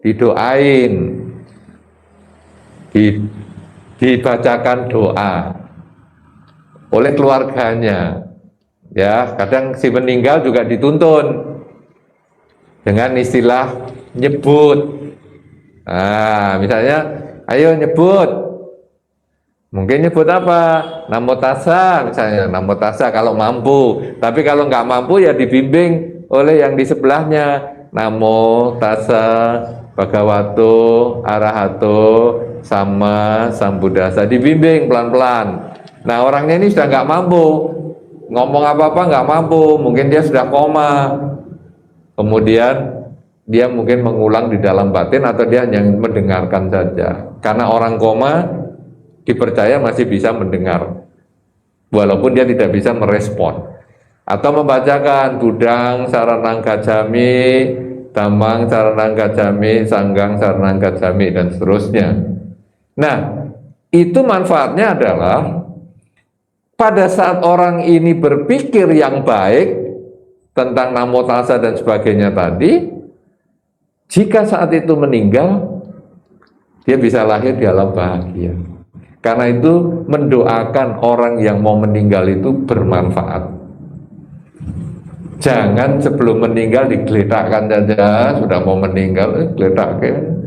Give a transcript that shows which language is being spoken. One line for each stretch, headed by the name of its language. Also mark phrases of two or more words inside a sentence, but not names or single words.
Indonesian: didoain, dibacakan doa oleh keluarganya. Ya, kadang si meninggal juga dituntun dengan istilah nyebut. Nah, misalnya, ayo nyebut. Mungkin nyebut apa?
Pali: Namo tassa,
Indonesian: misalnya
Pali: namo tassa
Indonesian: kalau mampu. Tapi kalau nggak mampu ya dibimbing oleh yang di sebelahnya.
Pali: Namo tassa bhagavato arahato sama sambuddhasa.
Indonesian: Dibimbing pelan-pelan. Nah, orangnya ini sudah nggak mampu. Ngomong apa-apa nggak mampu. Mungkin dia sudah koma. Kemudian dia mungkin mengulang di dalam batin atau dia hanya mendengarkan saja. Karena orang koma dipercaya masih bisa mendengar walaupun dia tidak bisa merespon, atau membacakan
Pali: Budang Saranang Gacami, Damang Saranang Gacami, Sanggang Saranang Gacami,
Indonesian: dan seterusnya. Nah, itu manfaatnya adalah pada saat orang ini berpikir yang baik tentang
Pali: namo tassa
Indonesian: dan sebagainya tadi, jika saat itu meninggal, dia bisa lahir di alam bahagia. Karena itu mendoakan orang yang mau meninggal itu bermanfaat. Jangan sebelum meninggal digeletakkan saja, sudah mau meninggal, geletakkan.